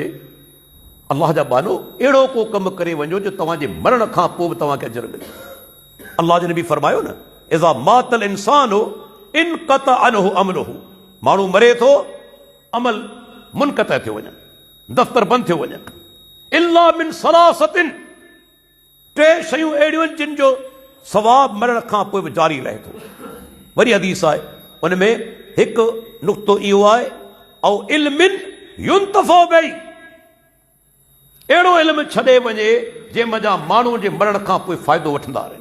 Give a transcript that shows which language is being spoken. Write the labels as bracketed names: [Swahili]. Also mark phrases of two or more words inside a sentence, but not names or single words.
[Sindhi] अल्लाह जा बानो अहिड़ो को कमु करे वञो जो तव्हांजे मरण खां पोइ बि तव्हांखे अजर मिले। अल्लाह जे नबी फरमायो न, [Arabic] إذا مات الإنسان انقطع عنه عمله, [Sindhi] माण्हू मरे थो अमल मुनक़ता थियो वञनि, दफ़्तर बंदि थियो वञनि। [Arabic] إلا من ثلاثة, [Sindhi] टे शयूं अहिड़ियूं आहिनि जिन जो सवाब मरण खां पोइ बि जारी रहे थो। वरी हदीस आहे, उन में हिकु नुक़्तो इहो आहे, [Arabic] أو علم ينتفع به, [Sindhi] अहिड़ो इल्मु छॾे वञे जंहिं जा माण्हू जे मरण खां पोइ फ़ाइदो वठंदा रहनि।